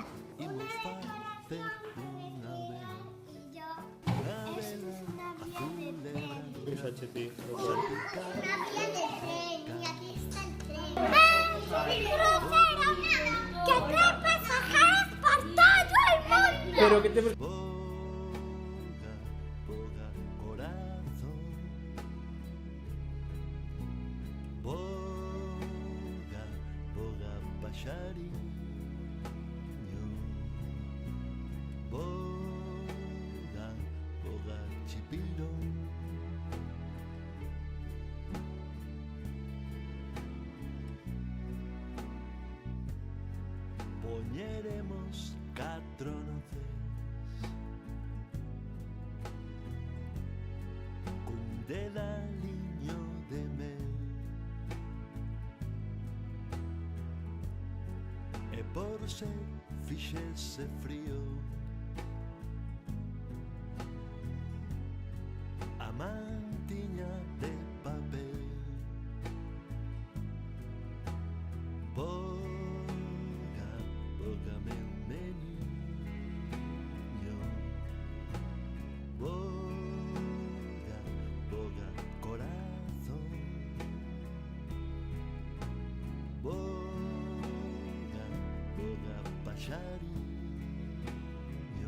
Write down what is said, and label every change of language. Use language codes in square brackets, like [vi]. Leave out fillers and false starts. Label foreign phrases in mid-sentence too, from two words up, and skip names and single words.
[gl] Imos facer unha vela. [es] Y yo, eso es una vía de tren. [gl] Fíxache ti. [es] Una vía de tren. Y aquí está el tren. ¡Un crucero! ¡Que trae pasajeros por todo el mundo! Pero que te... [gl] Boga, boga, corazón. Boga, boga, paxariño. Boga, boga, chipirón. Poñeremos 4 noces cun dedaliño de mel e por se fixese frío a mantiña de papel. Boga, boga meu meniño. Boga, boga, corazón. Boga, boga, paxariño.